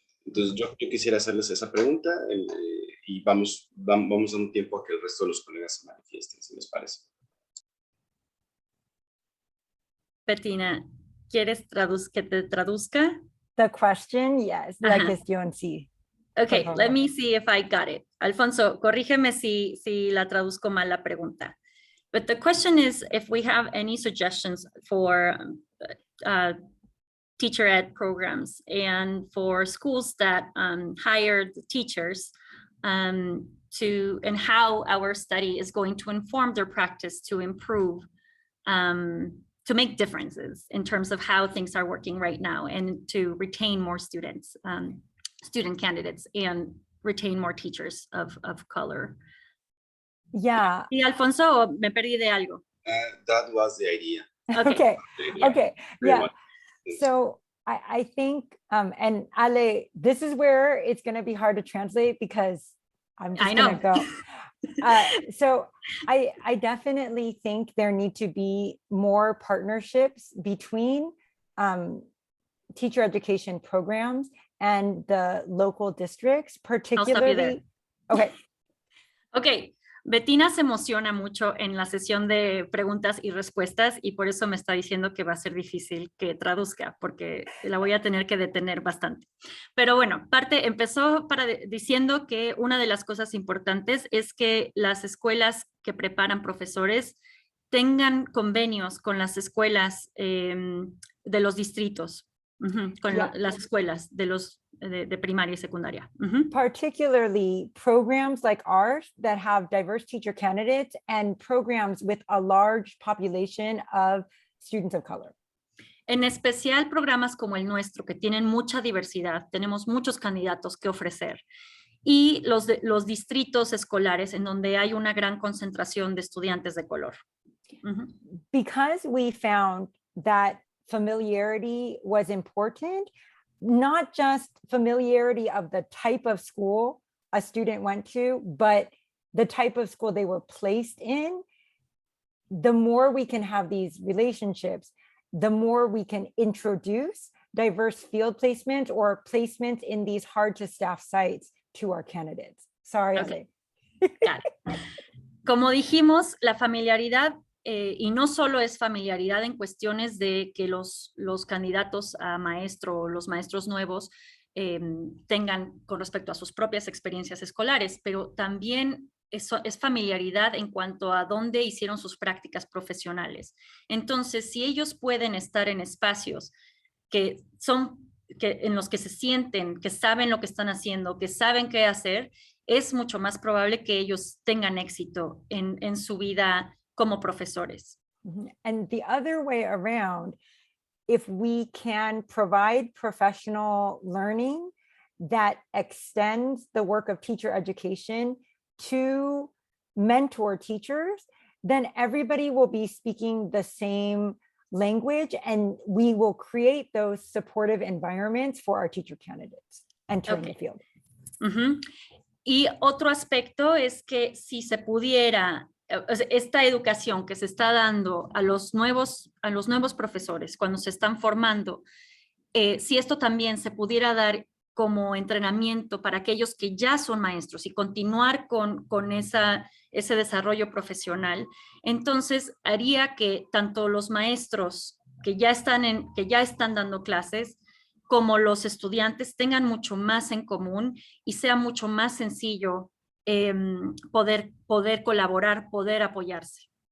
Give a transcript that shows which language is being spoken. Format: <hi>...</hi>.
<es>Entonces, yo quisiera hacerles esa pregunta y vamos dando tiempo a que el resto de los colegas se manifiesten, si les parece. Bettina, ¿quieres que te traduzca?</es> <en>The question, yes,</en> <es>la cuestión, sí.</es> <en>Okay, let me see if I got it. Alfonso,</en> <es>corrígeme si la traduzco mal la pregunta.</es> <en>But the question is if we have any suggestions for teacher ed programs and for schools that hire the teachers and how our study is going to inform their practice to improve, to make differences in terms of how things are working right now and to retain more students, student candidates, and retain more teachers of color. Yeah.</en> <es>Y Alfonso, me perdí de algo.</es> <en>That was the idea. Okay. Yeah. Okay. Yeah. So I think, and Ale, this is where it's going to be hard to translate because I'm just going to go. So I definitely think there need to be more partnerships between teacher education programs and the local districts, particularly. Okay.</en> <es>Bettina se emociona mucho en la sesión de preguntas y respuestas y por eso me está diciendo que va a ser difícil que traduzca porque la voy a tener que detener bastante. Pero bueno, empezó diciendo que una de las cosas importantes es que las escuelas que preparan profesores tengan convenios con las escuelas de los distritos, con las escuelas de primaria y secundaria.</es> <en>Particularly programs like ours that have diverse teacher candidates and programs with a large population of students of color.</en> <es>En especial programas como el nuestro, que tienen mucha diversidad, tenemos muchos candidatos que ofrecer. Y los distritos escolares en donde hay una gran concentración de estudiantes de color.</es> <en>Because we found that familiarity was important, not just familiarity of the type of school a student went to, but the type of school they were placed in. The more we can have these relationships, the more we can introduce diverse field placement or placement in these hard to staff sites to our candidates. Sorry.</en> <es>Okay. Como dijimos, la familiaridad y no solo es familiaridad en cuestiones de que los candidatos a maestro o los maestros nuevos tengan con respecto a sus propias experiencias escolares, pero también es familiaridad en cuanto a dónde hicieron sus prácticas profesionales. Entonces, si ellos pueden estar en espacios que en los que se sienten, que saben lo que están haciendo, que saben qué hacer, es mucho más probable que ellos tengan éxito en su vida como profesores.</es> <en>And the other way around, if we can provide professional learning that extends the work of teacher education to mentor teachers, then everybody will be speaking the same language, and we will create those supportive environments for our teacher candidates entering the field.</en> <es>Y otro aspecto es que si se pudiera, esta educación que se está dando a los nuevos profesores cuando se están formando, si esto también se pudiera dar como entrenamiento para aquellos que ya son maestros y continuar con ese desarrollo profesional, entonces haría que tanto los maestros que ya están dando clases como los estudiantes tengan mucho más en común y sea mucho más sencillo poder colaborar, poder apoyarse.</es>